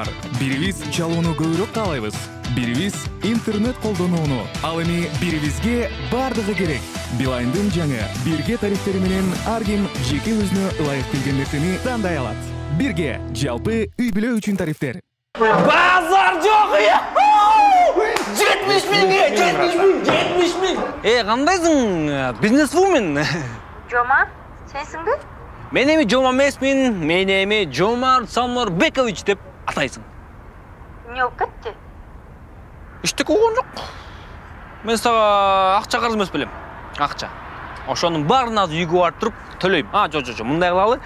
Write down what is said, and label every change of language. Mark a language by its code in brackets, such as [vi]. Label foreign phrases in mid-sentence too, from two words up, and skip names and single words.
[ky] Бирибиз чалууну көбүрөөк каалайбыз. Бирибиз интернет колдонууну. Ал эми бирибизге бардыгы керек. Билайндын жаңы бирге тарифтери менен ар ким жеке өзүнө ылайык келген нерсени тандай алат. Бирге жалпы үй-бүлө үчүн тарифтер. Базар жок я! 70 000, 70 000. Кандайсың? Бизнесвумен? Жома, сенсің бе? Мен эми Жома эмесмин, мен эми Жомар Самарбекович деп атайсың. Не болуп кетти? Иштек болгон жок. Мен сага акча карыз эмес белем. Акча. ошонун баарын азыр үйгө барып туруп төлөйм. Жо, мындай кылалы.